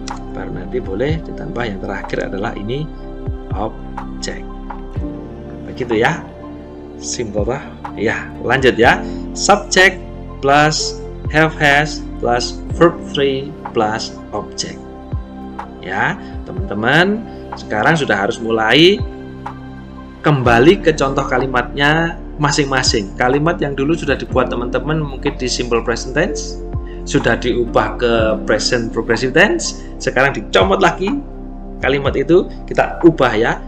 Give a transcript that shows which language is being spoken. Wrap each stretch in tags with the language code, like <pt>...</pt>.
<id>Baru nanti boleh ditambah yang terakhir adalah ini object. Begitu ya. Simple lah. Ya, lanjut ya.</id> <en>Subject plus have has plus verb 3 plus object.</en> <id>Ya, teman-teman sekarang sudah harus mulai kembali ke contoh kalimatnya masing-masing. Kalimat yang dulu sudah dibuat teman-teman mungkin di simple present tense, sudah diubah ke present progressive tense, sekarang dicomot lagi kalimat itu, kita ubah ya.</id>